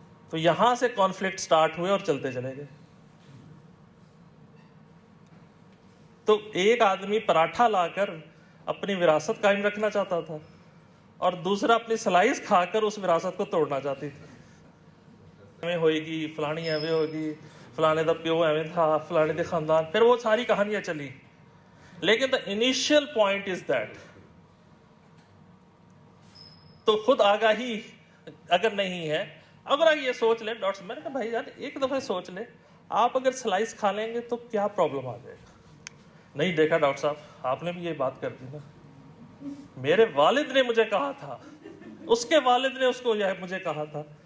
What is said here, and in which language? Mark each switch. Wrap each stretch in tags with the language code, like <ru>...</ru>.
<ur>تو یہاں سے کانفلکٹ سٹارٹ ہوئے اور چلتے چلے گئے. تو ایک آدمی پراٹھا لا کر اپنی وراثت قائم رکھنا چاہتا تھا اور دوسرا اپنی سلائس کھا کر اس وراثت کو توڑنا چاہتی تھی.</ur> <pa>ایویں ہوئے گی, فلانی ایویں ہوگی, فلانے دا پیو ایویں تھا, فلانے دے خاندان,</pa> <ur>پھر وہ ساری کہانیاں چلی.</ur> <en>لیکن the initial point is that.</en> <ur>تو خود آگاہی اگر نہیں ہے, اگر آپ یہ سوچ لیں, ڈاکٹر میں نے کہا بھائی یار ایک دفعہ سوچ لیں, آپ اگر سلائس کھا لیں گے تو کیا پرابلم آ جائے گا. نہیں دیکھا ڈاکٹر صاحب آپ نے بھی یہ بات کر دی نا, میرے والد نے مجھے کہا تھا, اس کے والد نے اس کو مجھے کہا تھا,</ur>